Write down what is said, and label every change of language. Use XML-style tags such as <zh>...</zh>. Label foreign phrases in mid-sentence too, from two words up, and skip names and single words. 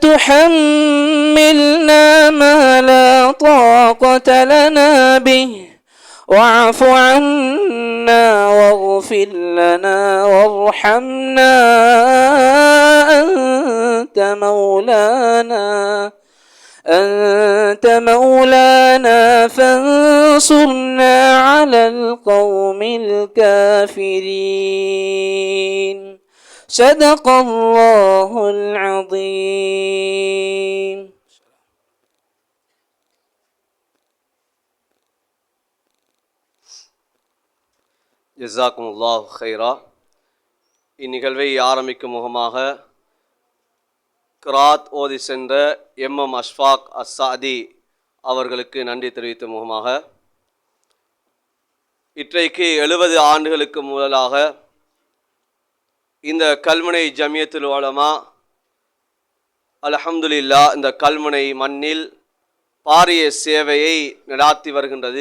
<ar>تحملنا ما لا طاقة لنا به واعف عنا واغفر لنا وارحمنا أنت مولانا فانصرنا على القوم الكافرين. صدق الله العظيم. جزاكم الله خيرا.</ar> <ta>இந்நிகழ்வை ஆரம்பிக்கும் முகமாக கிராத் ஓதி சென்ற எம்எம் அஷ்ஃபாக் அஸ்ஸாதி அவர்களுக்கு நன்றி தெரிவித்த முகமாக இன்றைக்கு 70 ஆண்டுகளுக்கு முதலாக இந்த கல்முனை ஜமியத்துல் உலமா அல்ஹம்துலில்லாஹ் இந்த கல்முனை மண்ணில் பாரிய சேவையை நடாத்தி வருகின்றது.</ta>